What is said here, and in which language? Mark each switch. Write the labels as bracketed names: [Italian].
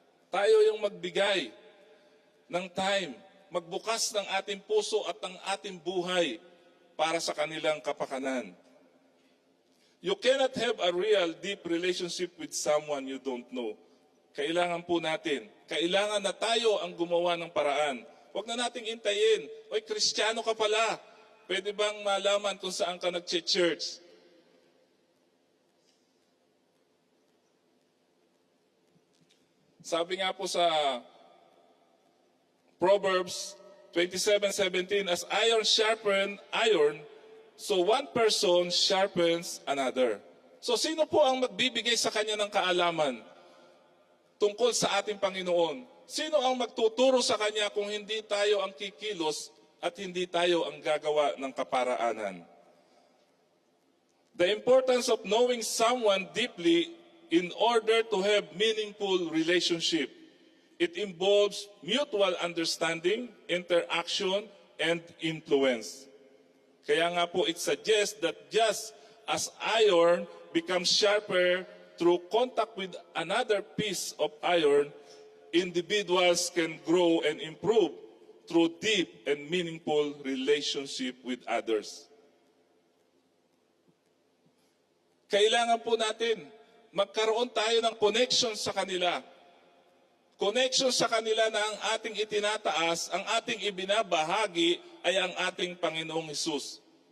[Filipino] Tayo yung magbigay ng time, magbukas ng ating puso at ng ating buhay para sa kanilang kapakanan. [English] You cannot have a real deep relationship with someone you don't know. [Filipino] Kailangan po natin, kailangan na tayo ang gumawa ng paraan. Huwag na nating intayin, oy, Kristiyano ka pala, pwede bang malaman kung saan ka nag-church? Sabi nga po sa [English] Proverbs 27:17, as iron sharpen iron, so one person sharpens another. [Filipino] So sino po ang magbibigay sa kanya ng kaalaman tungkol sa ating Panginoon? Sino ang magtuturo sa kanya kung hindi tayo ang kikilos at hindi tayo ang gagawa ng kaparaanan? [English] The importance of knowing someone deeply in order to have meaningful relationship. It involves mutual understanding, interaction, and influence. [Filipino] Kaya nga po, [English] it suggests that just as iron becomes sharper through contact with another piece of iron, individuals can grow and improve through deep and meaningful relationship with others. [Filipino] Kailangan po natin magkaroon tayo ng connection sa kanila. Connection sa kanila na ang ating itinataas, ang ating ibinabahagi ay ang ating Panginoong Hesus.